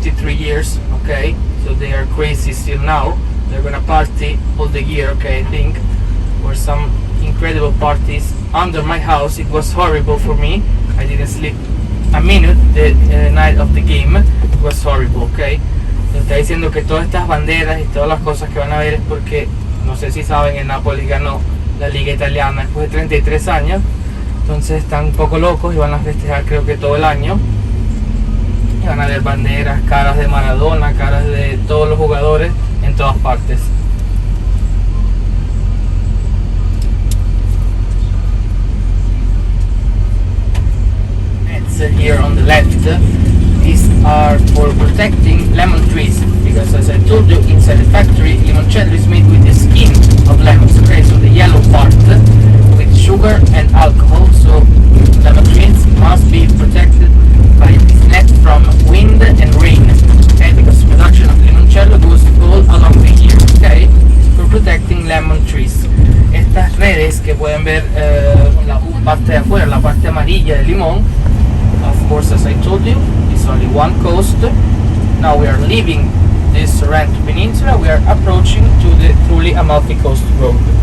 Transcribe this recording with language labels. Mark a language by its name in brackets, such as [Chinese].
[English] years, okay? So they are crazy still now. They're gonna party all the year, okay? I think. Or some incredible parties under my house. It was horrible for me. I didn't sleep a minute the night of the game. It was horrible, okay? [Spanish] Está diciendo que todas estas banderas y todas las cosas que van a ver es porque, no sé si saben, el Napoli ganó la Liga Italiana después de 33 años. Entonces están un poco locos y van a festejar creo que todo el año. Y van a ver banderas, caras de Maradona, caras de todos los jugadores en todas partes. [English] Here on the left, these are for protecting lemon trees, because as I told you, inside the factory limoncello is made with the skin of lemons, okay, so the yellow part with sugar and alcohol. So lemon trees must be protected by this net from wind and rain, okay, because production of limoncello goes all along the year, okay, for protecting lemon trees. [Spanish] Estas redes que pueden ver la parte de afuera, la parte amarilla del limón. [English] Of course, as I told you, it's only one coast. Now we are leaving this Sorrento Peninsula. We are approaching to the truly Amalfi Coast Road.